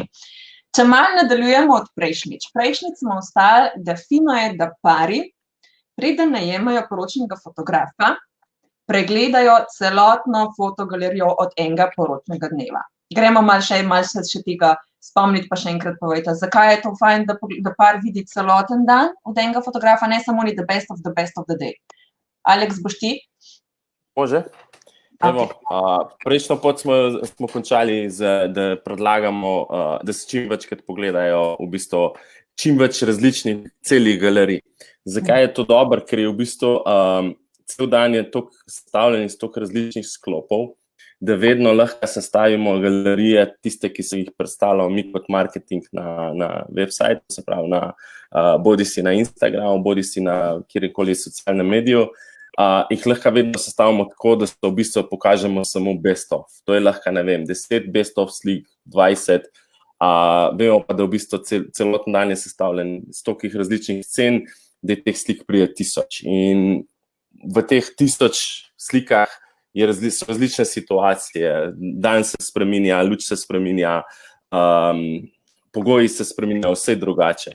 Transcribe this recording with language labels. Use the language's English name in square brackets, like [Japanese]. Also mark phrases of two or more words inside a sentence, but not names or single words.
[Slovenian] Če malo nadaljujemo od prejšnjič. Prejšnjič smo ostali, da fino je, da pari, preden najemajo poročnega fotografa, pregledajo celotno fotogalerijo od enega poročnega dneva. Gremo malo še tega spomniti, pa še enkrat povejte, zakaj je to fajn, da par vidi celoten dan od enega fotografa, ne samo ni [English] the best of the day. [Slovenian] Aleks, boš ti? [Croatian] Može. [Slovenian] Evo, prejšnjo pot smo končali, da predlagamo, da se čim večkrat pogledajo v bistvu čim več različnih celih galerij. Zakaj je to dobro? Ker je v bistvu cel dan je toliko sestavljen iz toliko različnih sklopov, da vedno lahko sestavimo galerije, tiste, ki so jih predstavljali mi kot marketing na website, se pravi bodisi na Instagramu, bodisi na kjerkoli socialnem mediju, jih lahko vedno sestavimo tako, da v bistvu pokažemo samo [English] best of. [Slovenian] To je lahko, ne vem, 10 [English] best of [Slovenian] slik, 20, vemo pa, da v bistvu celoten dan je sestavljen z tolikih različnih scen, da je teh slik pride 1000. In v teh 1000 slikah so različne situacije, dan se spreminja, luč se spreminja, pogoji se spreminjajo, vse drugače.